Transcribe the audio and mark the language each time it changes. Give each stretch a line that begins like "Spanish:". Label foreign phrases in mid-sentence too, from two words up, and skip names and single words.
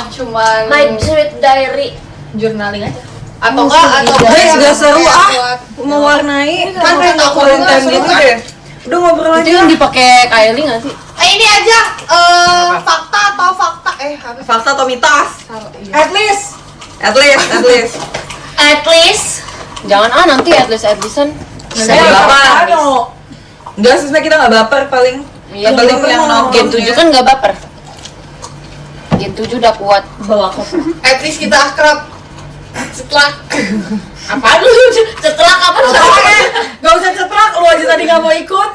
Indonesian: Cuman My Sweet Diary. journaling aja. Atau enggak Guys, gak seru buat- mewarnai. Kan kayak nggak Valentine seru gitu kan? deh. Udah ngobrol Itu aja. yang dipakai Kylie nggak sih? Ini aja fakta atau fakta apa? Fakta atau mitos?
English: at least. At least. At least.
Indonesian: Jangan nanti
English: at least-
Indonesian: an. Bisa Ya, baper. ano. Enggak, sebenarnya kita nggak baper paling. Iya, paling yang nonton. Gen 7 kan nggak baper. Gen 7 udah kuat. Bawa kopi.
English: At least
Indonesian: kita akrab. Setelah Apa lu? Setelah kapan? Gak usah cetlak, lu aja tadi gak mau ikut.